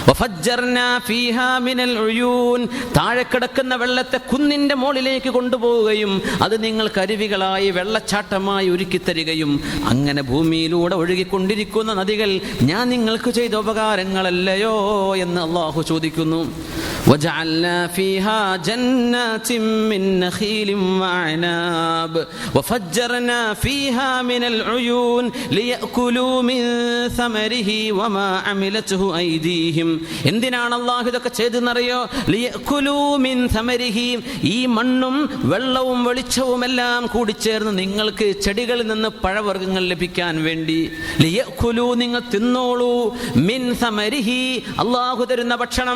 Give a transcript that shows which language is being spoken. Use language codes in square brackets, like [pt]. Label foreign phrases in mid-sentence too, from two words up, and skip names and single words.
[ml] താഴെ കിടക്കുന്ന വെള്ളത്തെ കുന്നിന്റെ മുകളിലേക്ക് കൊണ്ടുപോവുകയും അത് നിങ്ങൾക്ക് അരുവികളായി വെള്ളച്ചാട്ടമായി ഒരുക്കി തരികയും, അങ്ങനെ ഭൂമിയിലൂടെ ഒഴുകിക്കൊണ്ടിരിക്കുന്ന നദികൾ ഞാൻ നിങ്ങൾക്ക് ചെയ്ത ഉപകാരങ്ങളല്ലയോ എന്ന് അല്ലാഹു ചോദിക്കുന്നു. [ar] وجعلنا فيها جنات من نخيل وعناب وفجرنا فيها من العيون ليأكلوا من ثمره وما عملته أيديهم. [ml] എന്തിനാണ് അല്ലാഹു ഇതൊക്കെ ചെയ്തെന്നറിയോ? [ar] ليأكلوا من ثمره, [ml] ഈ മണ്ണും വെള്ളവും വെളിച്ചവും എല്ലാം കൂടിച്ചേർന്ന് നിങ്ങൾക്ക് ചെടികളിൽ നിന്ന് പഴവർഗ്ഗങ്ങൾ ലഭിക്കാൻ വേണ്ടി. ലിയഅകുലൂ, നിങ്ങൾ തിന്നോളൂ. [ar] من ثمره, [ml] അല്ലാഹു തരുന്ന ഭക്ഷണം.